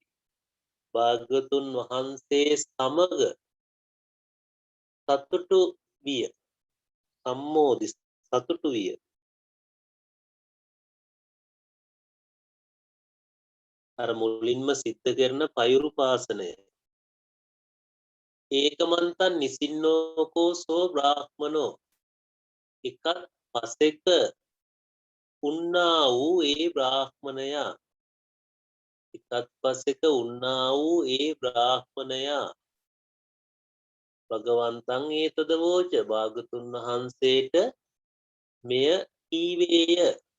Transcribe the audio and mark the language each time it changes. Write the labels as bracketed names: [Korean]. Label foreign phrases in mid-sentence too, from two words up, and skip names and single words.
[Sinhala] භාග්‍යතුන් වහන්සේ සමග සතුටු විය. සම්මෝධි සතුටු විය. අර මුලින්ම සිද්ධ කරන පෛරුපාසනය. [Pali] ඒකමන්තන් නිසින්නෝකෝ සෝ බ්‍රාහ්මනෝ. [Sinhala] එකත් පසෙක උන්නා වූ ඒ බ්‍රාහ්මණයා. එකත් පසෙක උන්නා වූ ඒ බ්‍රාහ්මණයා. [Pali] භගවන්තං ඒතද වෝච. [Sinhala] භාගතුන් වහන්සේට මෙය කීවේය.